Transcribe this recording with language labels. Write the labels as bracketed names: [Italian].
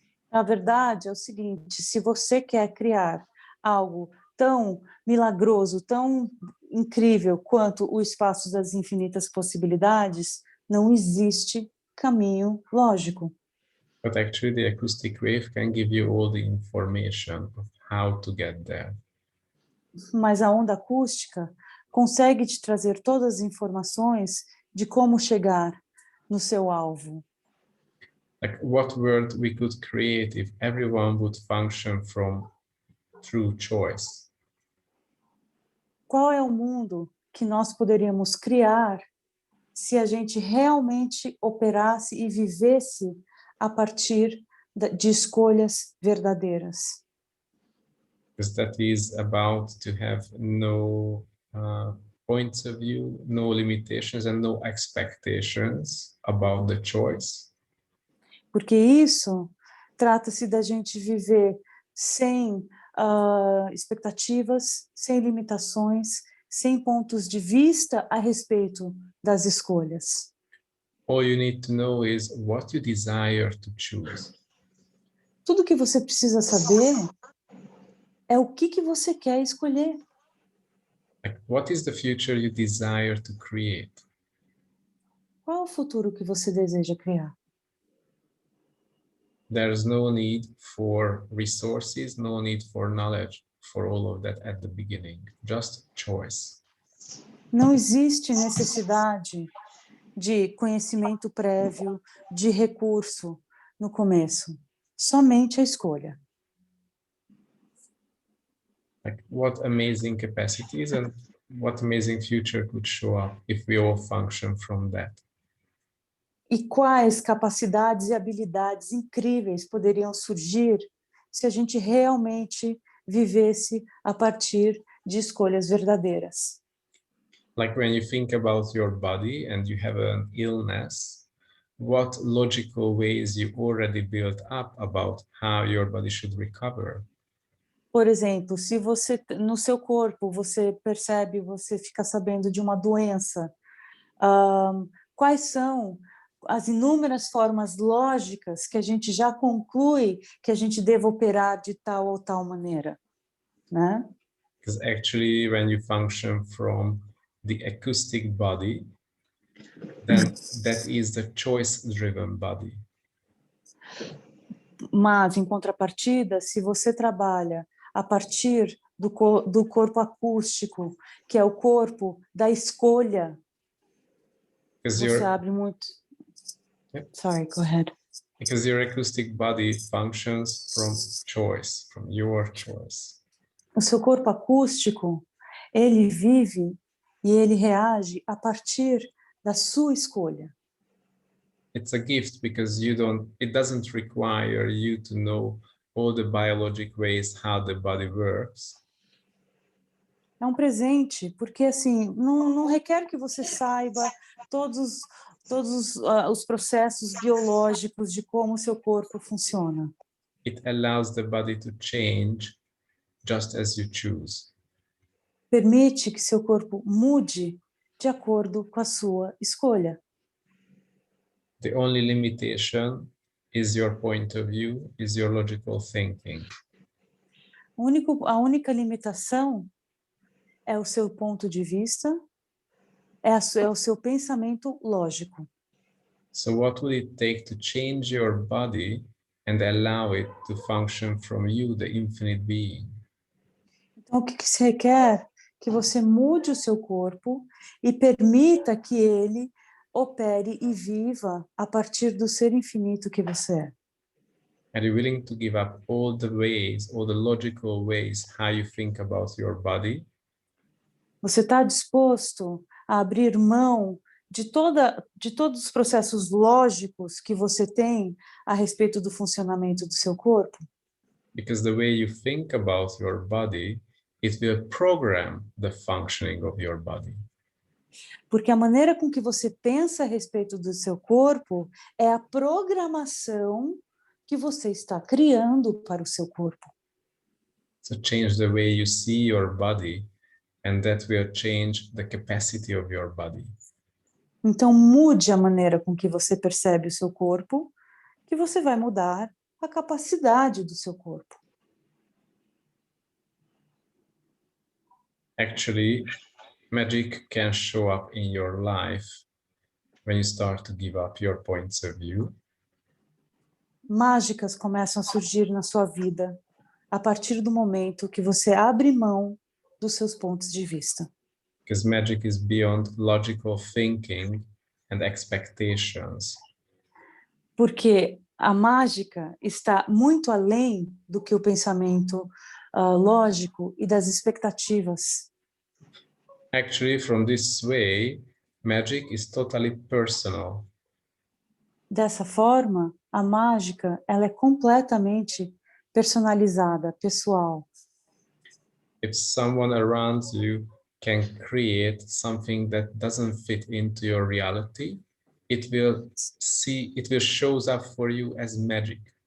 [Portuguese] A verdade é o seguinte, se você quer criar algo tão milagroso, tão incrível quanto o espaço das infinitas possibilidades, não existe caminho lógico. [English] But actually the acoustic wave can give you all the information of how to get there. [Portuguese] Mas a onda acústica consegue te trazer todas as informações de como chegar no seu alvo. [English] Like what world we could create if everyone would function from true choice. [Portuguese] Qual é o mundo que nós poderíamos criar se a gente realmente operasse e vivesse a partir de escolhas verdadeiras? [English] Because that is about to have no points of view, no limitations and no expectations about the choice. [Portuguese] Porque isso trata-se da gente viver sem expectativas, sem limitações, sem pontos de vista a respeito das escolhas. [English] All you need to know is what you desire to choose. [Portuguese] Tudo que você precisa saber é o que você quer escolher. [English] Like, what is the future you desire to create? [Portuguese] Qual é o futuro que você deseja criar? [English] There's no need for resources, no need for knowledge for all of that at the beginning, just choice. [Portuguese] Não existe necessidade de conhecimento prévio, de recurso no começo, somente a escolha. [English] Like what amazing capacities and what amazing future could show up if we all function from that. [Portuguese] E quais capacidades e habilidades incríveis poderiam surgir se a gente realmente vivesse a partir de escolhas verdadeiras. [English] Like when you think about your body and you have an illness, what logical ways you already built up about how your body should recover? [Portuguese] Por exemplo, se você no seu corpo você percebe, você fica sabendo de uma doença, quais são as inúmeras formas lógicas que a gente já conclui que a gente deva operar de tal ou tal maneira, né? [English] Because actually when you function from the acoustic body, then that is the choice-driven body. [Portuguese] Mas, em contrapartida, se você trabalha a partir do corpo acústico, que é o corpo da escolha, você abre muito... [English] Yep. Sorry, go ahead. Because your acoustic body functions from choice, from your choice. [Portuguese] O seu corpo acústico, ele vive e ele reage a partir da sua escolha. [English] It's a gift because it doesn't require you to know all the biologic ways how the body works. [Portuguese] É um presente, porque assim, não requer que você saiba todos os processos biológicos de como o seu corpo funciona. [English] It allows the body to change just as you choose. [Portuguese] Permite que seu corpo mude de acordo com a sua escolha. [English] The only limitation is your point of view, is your logical thinking. [Portuguese] A única limitação é o seu ponto de vista, é o seu pensamento lógico. [English] So what will it take to change your body and allow it to function from you, the infinite being? [Portuguese] Então, o que se requer? Que você mude o seu corpo e permita que ele opere e viva a partir do ser infinito que você é. [English] Are you willing to give up all the ways, all the logical ways how you think about your body? [Portuguese] Você está disposto a abrir mão de todos os processos lógicos que você tem a respeito do funcionamento do seu corpo? [English] Because the way you think about your body, it will program the functioning of your body. [Portuguese] Porque a maneira com que você pensa a respeito do seu corpo é a programação que você está criando para o seu corpo. [English] So change the way you see your body, and that will change the capacity of your body. [Portuguese] Então mude a maneira com que você percebe o seu corpo, que você vai mudar a capacidade do seu corpo. [English] Actually, magic can show up in your life when you start to give up your points of view. [Portuguese] mágicas começam a surgir na sua vida a partir do momento que você abre mão dos seus pontos de vista. [English] Because magic is beyond logical thinking and expectations. [Portuguese] Porque a mágica está muito além do que o pensamento lógico e das expectativas. [English] Actually, from this way, magic is totally personal. [Portuguese] Dessa forma, a mágica ela é completamente personalizada, pessoal. [English] If someone around you can create something that doesn't fit into your reality, it will shows up for you as magic.